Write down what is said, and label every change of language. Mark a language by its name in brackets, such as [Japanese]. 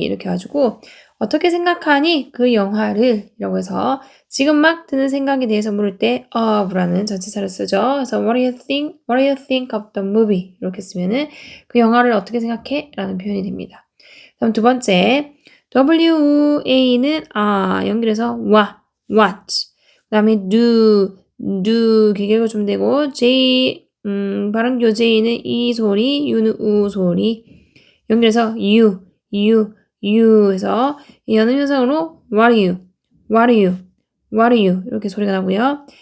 [Korean] 이렇게 해가지고 어떻게 생각하니 그 영화를 라고 해서 지금 막 드는 생각에 대해서 물을 때 of라는 전치사를 쓰죠. 그래서 [English] what do you think of the movie? [Korean] 이렇게 쓰면은 그 영화를 어떻게 생각해? 라는 표현이 됩니다. 다음 두 번째 WA는 연결해서 what 그 다음에 do 길게 읽어주면 되고 발음 교재에는 이 소리, U는 우 소리 연결해서 you 해서 이 연음 현상으로 [English] what are you [Korean] 이렇게 소리가 나고요.